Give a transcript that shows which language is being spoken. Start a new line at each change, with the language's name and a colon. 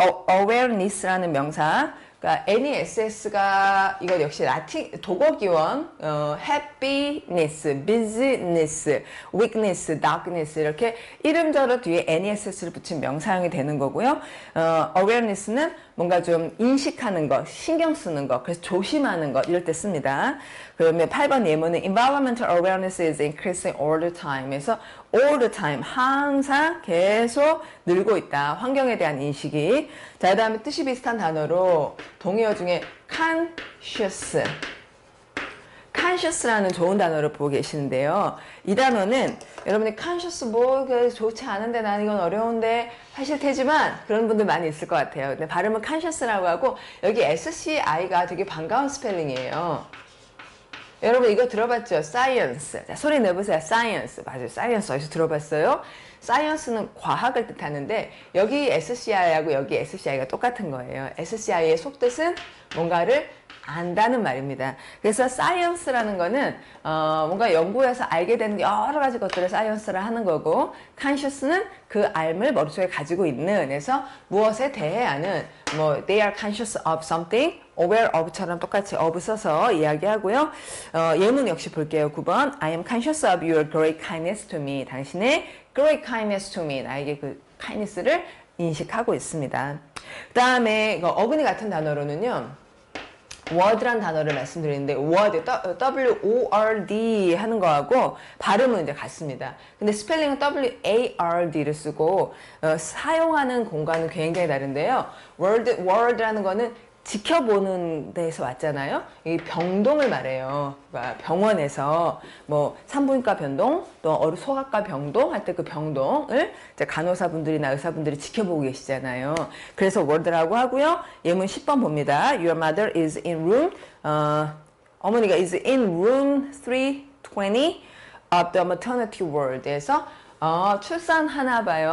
Korean: awareness라는 명사 그러니까 NESS가 이거 역시 라틴 도곡이원 happiness, business, weakness, darkness 이렇게 이름저름 뒤에 NESS를 붙인 명사형이 되는 거고요. awareness는 뭔가 좀 인식하는 것, 신경 쓰는 것, 그래서 조심하는 것 이럴 때 씁니다. 그러면 8번 예문은
English: environmental awareness is increasing all the time에서 all the time
Korean: 항상 계속 늘고 있다. 환경에 대한 인식이. 자, 그 다음에 뜻이 비슷한 단어로 동의어 중에 conscious conscious라는 좋은 단어를 보고 계시는데요. 이 단어는 여러분이 conscious 뭐 좋지 않은데 난 이건 어려운데 하실 테지만 그런 분들 많이 있을 것 같아요. 근데 발음은 conscious라고 하고 여기 SCI가 되게 반가운 스펠링이에요. 여러분 이거 들어봤죠? science. 자, 소리 내보세요. science. 맞아요. science 어디서 들어봤어요? science는 과학을 뜻하는데 여기 SCI하고 여기 SCI가 똑같은 거예요. SCI의 속뜻은 뭔가를 안다는 말입니다. 그래서 science라는 거는 뭔가 연구해서 알게 되는 여러 가지 것들을 science를 하는 거고 conscious는 그 알을 머릿속에 가지고 있는 그래서 무엇에 대해 아는 뭐
English: they are conscious of something aware of
Korean: 처럼 똑같이 of 써서 이야기하고요. 예문 역시 볼게요.
English: 9번 I am conscious of your great kindness to me.
Korean: 당신의
English: great kindness to me.
Korean: 나에게 그 kindness를 인식하고 있습니다. 그 다음에 어근이 같은 단어로는요. word란 단어를 말씀드리는데 word, W-O-R-D 하는 거하고 발음은 이제 같습니다. 근데 스펠링은 W-A-R-D를 쓰고 사용하는 공간은 굉장히 다른데요. word라는 거는 지켜보는 데서 왔잖아요. 이 병동을 말해요. 그러니까 병원에서 뭐 산부인과 병동, 또 소아과 병동 할 때 그 병동을 이제 간호사분들이나 의사분들이 지켜보고 계시잖아요. 그래서 word라고 하고요. 예문 10번 봅니다.
English: Your mother is in room,
Korean: 어머니가
English: is in room 320 of the maternity ward에서
Korean: 출산하나 봐요.